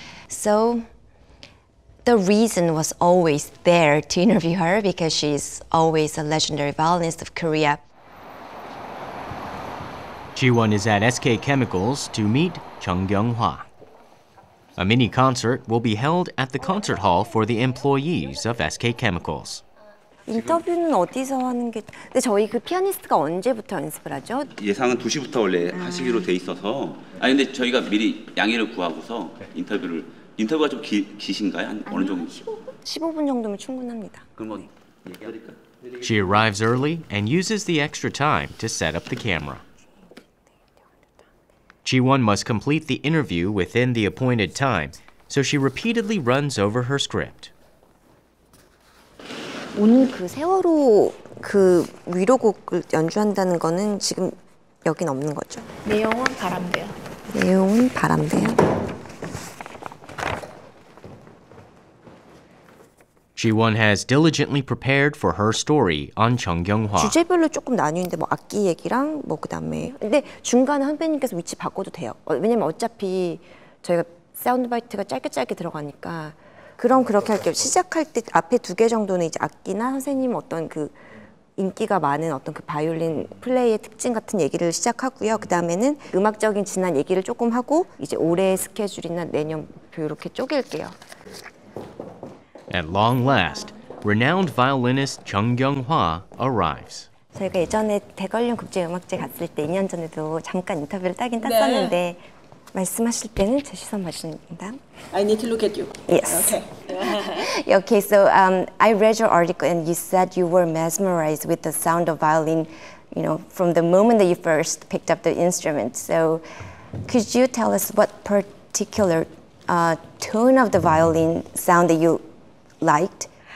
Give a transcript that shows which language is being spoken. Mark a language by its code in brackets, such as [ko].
[en] So the reason was always there to interview her because she's always a legendary violinist of Korea. Ji-won is at SK Chemicals to meet Chung Kyung-hwa. A mini concert will be held at the concert hall for the employees of SK Chemicals. [ko] 인터뷰는 어디서 하는 게? 근데 저희 그 피아니스트가 언제부터 연습을 하죠? 예상은 2시부터 원래 하시기로 돼 있어서. 아니 근데 저희가 미리 양해를 구하고서 인터뷰가 좀 기신가요? 한 어느 정도? 15분 정도면 충분합니다. 그럼 뭐 얘기할까? [en] She arrives early and uses the extra time to set up the camera. Ji-won must complete the interview within the appointed time, so she repeatedly runs over her script. [ko] 오늘 그 세월호 그 위로곡을 연주한다는 거는 지금 여긴 없는 거죠? 내용은 바람대요. 내용은 바람대요. [en] Ji-won has diligently prepared for her story on Chung Kyung-hwa. [ko] 주제별로 조금 나뉘는데 뭐 악기 얘기랑 뭐 그다음에 근데 중간에 선배님께서 위치 바꿔도 돼요. 왜냐면 어차피 저희가 사운드 바이트가 짧게 들어가니까 그럼 그렇게 할게요. 시작할 때 앞에 2개 정도는 이제 악기나 선생님 어떤 그 인기가 많은 어떤 그 바이올린 플레이의 특징 같은 얘기를 시작하고요. 그 다음에는 음악적인 지난 얘기를 조금 하고 이제 올해 스케줄이나 내년 목표 이렇게 쪼갤게요. [en] At long last, renowned violinist Chung Kyung-hwa arrives. [ko] 저희가 예전에 대관령 국제음악제 갔을 때 2년 전에도 잠깐 인터뷰를 따긴 땄었는데 말씀하실 때는 제 시선 맞습니다. [en] I need to look at you. Yes. Okay. Okay, so I read your article and you said you were mesmerized with the sound of violin, you know, from the moment that you first picked up the instrument. So could you tell us what particular tone of the violin sound that you liked?